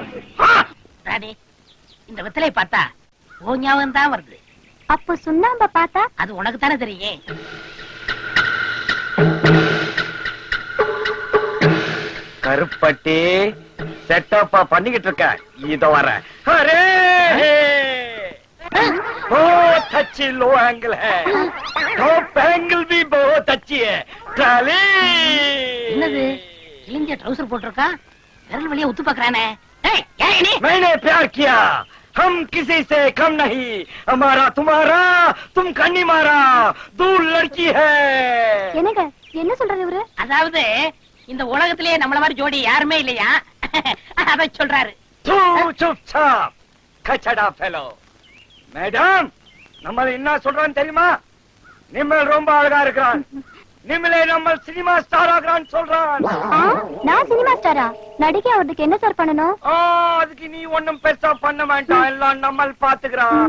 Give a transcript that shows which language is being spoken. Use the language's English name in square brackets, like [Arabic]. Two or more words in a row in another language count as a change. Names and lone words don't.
[Tamil] ராணி, இந்த வெத்தலை பார்த்தா ஓ ஞாபகம் தான் வருது. அப்ப சுண்ணாம்ப பார்த்தா? அது உனக்கு தானே தெரியும். கருப்பட்டி செட்டப்பா பண்ணிக்கிட்டு இருக்க. இதோ வர. [Hindi] அரே बहुत अच्छी [English] low angle [Hindi] है, [English] top angle [Hindi] भी बहुत अच्छी है. ट्राली [Tamil] என்னது கிழிஞ்ச ட்ரவுசர் போட்டிருக்கா, விரல் வழியா உத்து பாக்குறானே. ஏய், யார் நீ? [Hindi] मैंने प्यार किया, हम किसी से कम नहीं, हमारा तुम्हारा, तुम कन्नी मारा, दूर लड़की है. [Tamil] என்னங்க என்ன சொல்றது இவரு? அதாவது இந்த உலகத்திலேயே நம்மள மாதிரி ஜோடி யாருமே இல்லையா, அத சொல்றாரு. [Hindi] तू चुपचाप कचड़ा फेलो. [Tamil] மேடம், நம்ம என்ன சொல்றான்னு தெரியுமா? நிம்மல் ரொம்ப அழகா இருக்கிறான், நிம்மலே நம்ம சினிமா ஸ்டார் ஆகிறான்னு சொல்றான். நான் சினிமா ஸ்டாரா? நடிகை அவருக்கு என்ன சார் பண்ணணும்? அதுக்கு நீ ஒண்ணும் பெருசா பண்ண வேண்டாம், எல்லாம் நம்ம பாத்துக்கிறான்.